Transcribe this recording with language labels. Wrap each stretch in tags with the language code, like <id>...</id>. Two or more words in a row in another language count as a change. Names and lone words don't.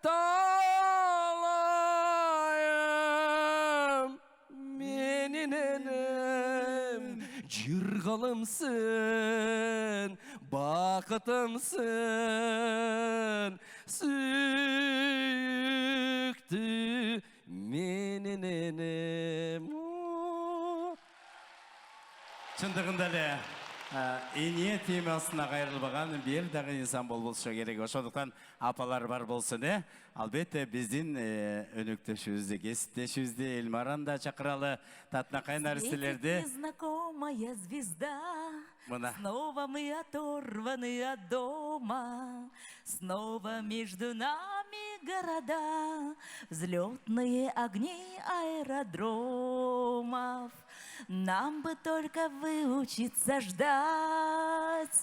<ky>талайым менин энем жыргалымсың бактымсың сүйүктүү менин энем. Чындыгында эле эне темасына кайрылбаган бир дагы инсан болболсо керек. Ошондуктан апалар бар болсун, Албетте биздин өнөктөшүбүздү, кесиптешибизди Эльмараны да чакыралы, татынакай наристелерди.</ky> <ru>Незнакомая звезда,</ru> <ky>Мына.</ky> <ru>снова мы оторваны от дома, снова между нами города, взлетные огни аэродромов. Нам бы только выучиться ждать.</ru>